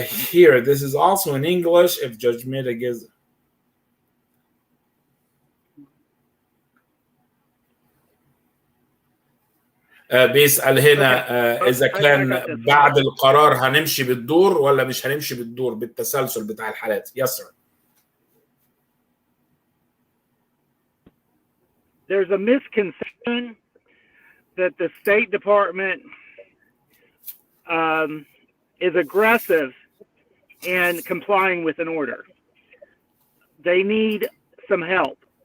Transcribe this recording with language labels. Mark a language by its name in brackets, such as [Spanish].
[English] Here, this is also in English. If Judge Meda gives [Arabic] بيسأل هنا إذا كان بعد القرار هنمشي بالدور ولا مش هنمشي بالدور بالتسلسل بتاع الحالات. [English] Yes, sir. There's a misconception that the State Department is aggressive in complying with an order. They need some help.